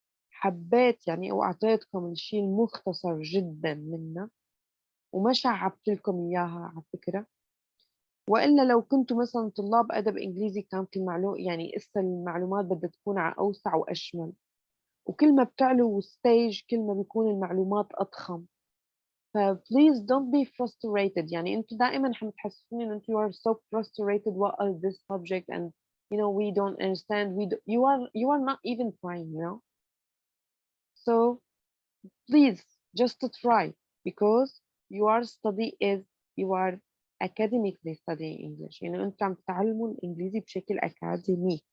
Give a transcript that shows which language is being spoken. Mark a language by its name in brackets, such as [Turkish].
[Arabic] حبيت يعني وأعطيتكم الشيء المختصر جدا منها، وما شعبت لكم إياها على فكرة. وإلا لو كنتوا مثلا طلاب أدب إنجليزي كانت يعني إسا المعلومات بدها تكون على أوسع وأشمل، وكل ما بتعلوا ستيج كل ما بيكون المعلومات أضخم. [English] ف please don't be frustrated. [Arabic] يعني أنتوا دائما حتحسسوني إن أنتوا [English] you are so frustrated what is this subject and we don't understand. You are not even trying, So please just to try, because your study is you are academically studying English. [Arabic] يعني أنتوا عم تتعلموا الإنجليزي بشكل أكاديمي.